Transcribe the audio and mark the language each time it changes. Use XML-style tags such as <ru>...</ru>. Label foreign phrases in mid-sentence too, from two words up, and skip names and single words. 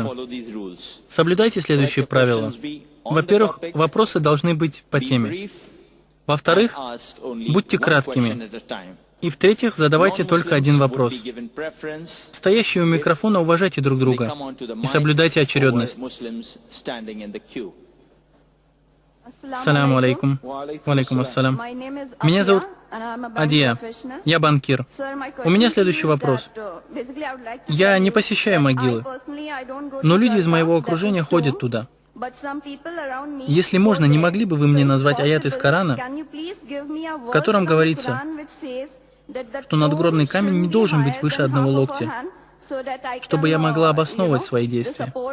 <ru>Соблюдайте следующие правила. Во-первых, вопросы должны быть по теме. Во-вторых, будьте краткими. И в-третьих, задавайте только один вопрос. Стоящие у микрофона, уважайте друг друга и соблюдайте очередность.</ru> <ar>السلام عليكم. وعليكم السلام.</ar> <ru>Меня зовут Адия. Я банкир. У меня следующий вопрос. Я не посещаю могилы, но люди из моего окружения ходят туда. Если можно, не могли бы вы мне назвать аят из Корана, в котором говорится, что надгробный камень не должен быть выше одного локтя, чтобы я могла обосновывать свои действия?</ru>